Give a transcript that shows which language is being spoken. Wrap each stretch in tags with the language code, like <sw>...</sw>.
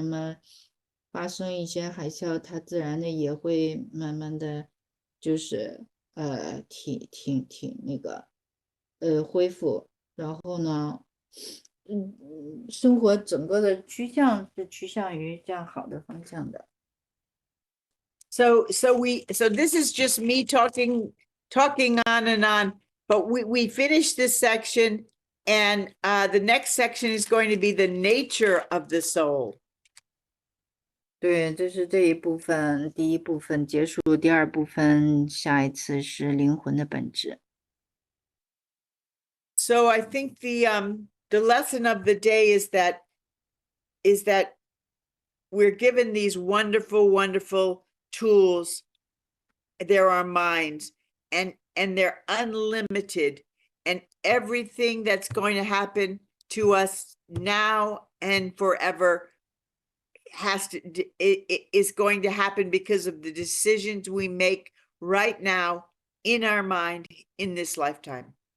<zh>那么发生一些海啸，它自然的也会慢慢的，就是挺那个恢复。然后呢，生活整个的趋向是趋向于这样好的方向的。</zh> <en>So this is just me talking on and on, but we finished this section, and the next section is going to be the nature of the soul.</en> <zh>对，这是这一部分，第一部分结束，第二部分下一次是灵魂的本质。</zh> <en>So I think the lesson of the day is that we're given these wonderful tools. They're our minds, and they're unlimited, and everything that's going to happen to us now and forever is going to happen because of the decisions we make right now in our mind in this lifetime.</en>